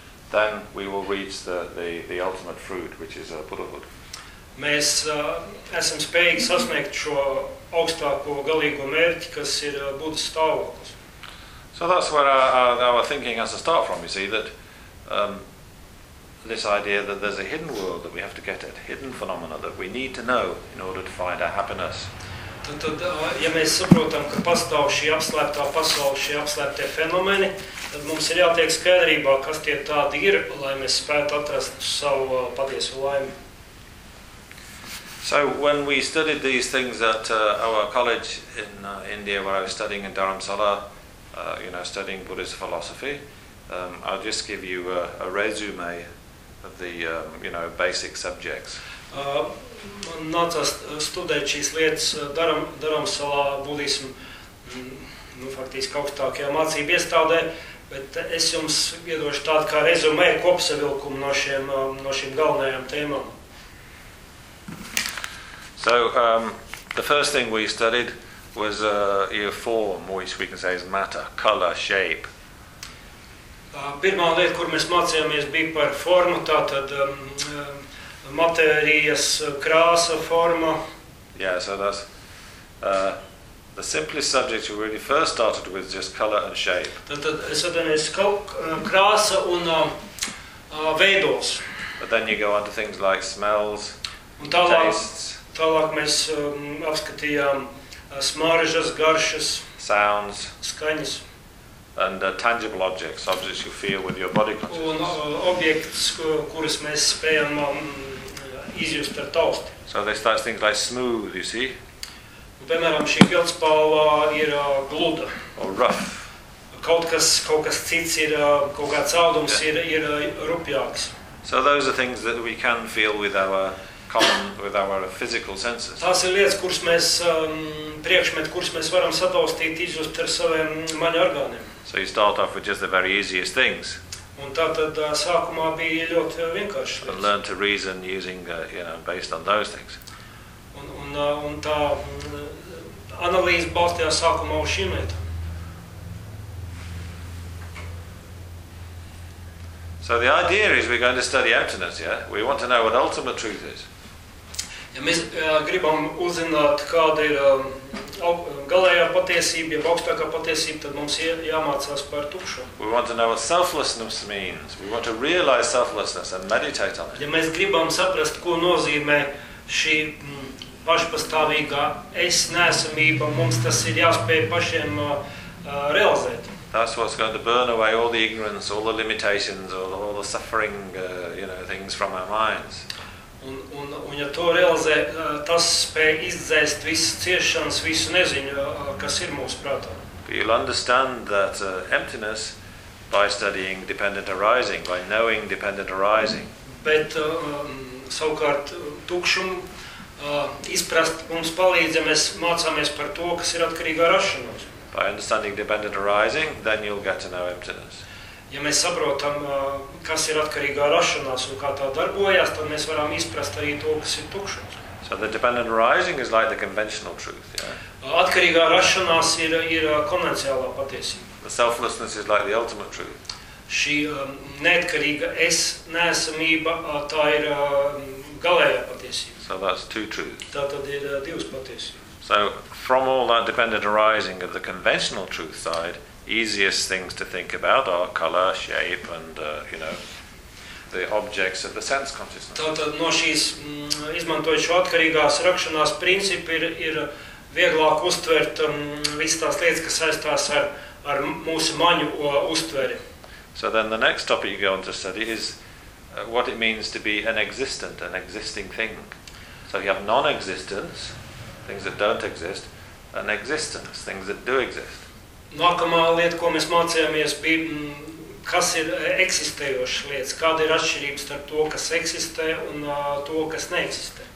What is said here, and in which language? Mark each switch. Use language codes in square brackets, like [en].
[en] then we will reach the ultimate fruit, which is Buddhahood. [lv] Mēs esam spējīgi sasniegt šo augstāko galīgo mērķi, kas ir Buddha stāvoklis. [en] So that's where our thinking has to start from, you see, that this idea that there's a hidden world that we have to get at, hidden phenomena that we need to know in order to find our happiness. [lv] Tad, ja mēs saprotam, ka pastāv šī apslēptā pasaule, šie apslēptie fenomeni, tad mums ir jātiek skaidrībā, kas tie tādi ir, lai mēs spētu atrast savu patieso laimi. [en] So when we studied these things at our college in India where I was studying in Dharamsala, you know, studying Buddhist philosophy, I'll just give you a resume of the you know, basic subjects. [lv] Man nācās studēt šīs lietas Dharamsalā budismu, nu faktiski augstākajā mācību iestādē, bet es jums iedošu tādu kā rezumē kopsavilkumu no šiem galvenajām tēmām. [en] So the first thing we studied was your form, which we can say is matter, color, shape. [lv] Pirmā lieta, kur mēs mācījāmies, bija par formu, tātad matērijas krāsa, forma. [en] Yeah, so that's the simplest subject we really first started with, just color and shape. [lv] Tad es atvienies krāsa un veidos. [en] But then you go on to things like smells, [lv] un tālāk, [en] tastes. [lv] Tālāk mēs apskatījām smaržas, garšas, [en] sounds, [lv] skaņas. [en] And tangible objects, objects you feel with your body consciousness. [lv] Un objekts, kurus mēs spējam izjust ar tausti. [en] So they start things like smooth, you see. [lv] Piemēram, šī pildspalva ir gluda. [en] Or rough. [lv] Kaut kas cits ir, kaut kāds audums ir rupjāks. [en] So those are things that we can feel with our common, with our physical senses. [lv] Tās ir lietas, kuras mēs, priekšmet, kuras mēs varam sataustīt, izjust ar saviem maņu orgāniem. [en] So you start off with just the very easiest things. [lv] Un tātad sākumā bija ļoti vienkārši. [en] And learn to reason using, you know, based on those things. [lv] Un tā analīze balstījās sākumā uz šīm lietām. [en] So the idea is we're going to study emptiness, yeah? We want to know what ultimate truth is. [lv] Ja mēs gribam uzzināt, kāda ir galējā patiesība, jeb augstākā patiesība, tad mums jāmācās par tukšo. [en] We want to know what selflessness means. We want to realize selflessness and meditate on it. [lv] Ja mēs gribam saprast, ko nozīmē šī pašpastāvīgā es neesamība, mums tas ir jāspēj pašiem realizēt. [en] That's what's going to burn away all the ignorance, all the limitations, all the suffering, you know, things from our minds. [lv] Un ja to realizē, tas spēj izdzēst visu ciešanas, visu neziņu, kas ir mūsu prātā. [en] But you'll understand that emptiness by studying dependent arising, by knowing dependent arising. [lv] Bet savukārt tukšumu izprast mums palīdz, ja mēs mācāmies par to, kas ir atkarīgā rašanos. [en] By understanding dependent arising, then you'll get to know emptiness. [lv] Ja mēs saprotam, kas ir atkarīgā rašanās un kā tā darbojas, tad mēs varam izprast arī to, kas ir tukšums. [en] So the dependent arising is like the conventional truth, yeah? [lv] Atkarīgā rašanās ir konvencionālā patiesība. [en] The selflessness is like the ultimate truth. [lv] Šī neatkarīga es neesamība, tā ir galējā patiesība. [en] So that's two truths. [lv] Tā tad ir divas patiesības. [en] So from all that dependent arising of the conventional truth side, easiest things to think about are color, shape, and you know, the objects of the sense consciousness. [lv] Tātad no šīs izmantojot šo atkarīgās rakšanās principu ir vieglāk uztvert visas tās lietas, kas saistās ar mūsu maņu uztveri. [en] So then the next topic you go on to study is what it means to be an existent, an existing thing. So you have non-existence, things that don't exist, and existence, things that do exist. [lv] Nākamā lieta, ko mēs mācījāmies, bija, kas ir eksistējošas lietas, kāda ir atšķirības starp to, kas eksistē un to, kas neeksistē.